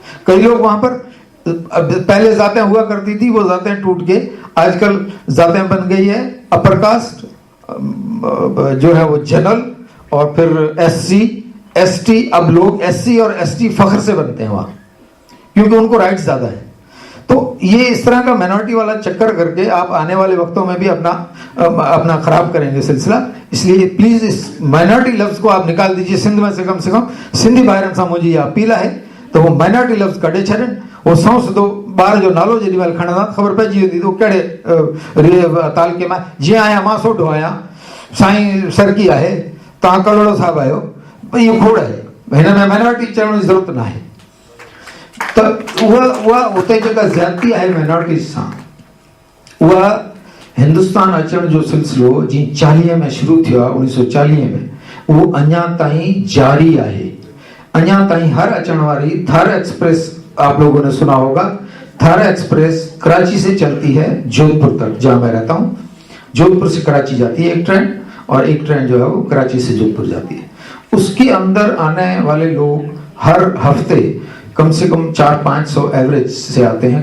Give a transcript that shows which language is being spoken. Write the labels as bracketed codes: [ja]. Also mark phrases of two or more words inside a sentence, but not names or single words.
[hi] कई लोग वहां पर, पहले जातें हुआ करती थी, वो जातें टूट के आजकल जातें बन गई है [en] upper caste, [hi] जो है वो जनरल, और फिर SC ST. अब लोग SC और ST फख्र से बनते हैं वहां, क्योंकि उनको राइट्स ज्यादा है. तो ये इस तरह का माइनॉरिटी वाला चक्कर करके आप आने वाले वक्तों में भी अपना खराब करेंगे सिलसिला. इसलिए प्लीज इस माइनॉरिटी लफ्ज को आप निकाल दीजिए सिंध में से कम [sd] सिंधी भाइरनि सां मुंहिंजी इहा अपील आहे त वो माइनॉरिटी लफ्ज कढे छॾनि. वो सौ सिधो ॿार जो नालो जेॾी महिल खणंदा ख़बर पइजी वेंदी तो कहिड़े तालके में. जीअं आहियां मां सोढो आहियां, साईं सरकी आहे, तव्हां कलोड़ो साहिबु आहियो, इहो खोड़ आहे. हिन में माइनॉरिटी चवण जी ज़रूरत न आहे. त उहा उते जेका ज़्यादती आहे माइनॉरिटीज़ सां, उहा हिंदुस्तान अचण जो सिलसिलो जीअं 40 में शुरू थियो आहे, 1940 में, उहो अञा ताईं जारी आहे. अञा ताईं हर अचण वारी [hi] थार एक्सप्रेस, आप लोगों ने सुना होगा, थार एक्सप्रेस कराची से चलती है जोधपुर तक, जहां मैं रहता हूं. जोधपुर से कराची जाती है एक ट्रेन, और एक ट्रेन जो है वो कराची से जोधपुर जाती है. उसके अंदर आने वाले लोग हर हफ्ते कम से कम 400-500 एवरेज से आते हैं.